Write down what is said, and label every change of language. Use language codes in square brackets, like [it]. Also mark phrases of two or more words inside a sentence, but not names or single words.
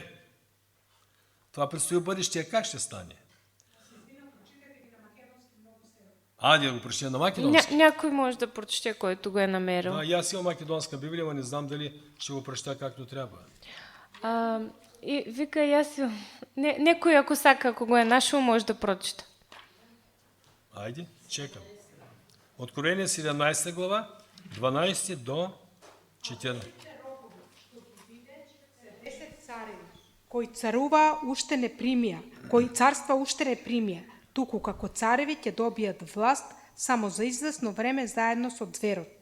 [bg] Това предстои бъдещия. Как ще стане? Да го прочете на македонски. Някой може да прочете, който го е намерил. И аз имам македонска Библия, но не знам дали ще го прочета както трябва. И вика, [mk] аз некој ако сака, ако го е нашол, може да прочита. Айде, чекам. Откровение 17 глава, 12 до 14. 10 цареви, кои царува уште не примија, кои царства уште не примија, туку како цареви ќе добијат власт само за известно време заедно со зверот.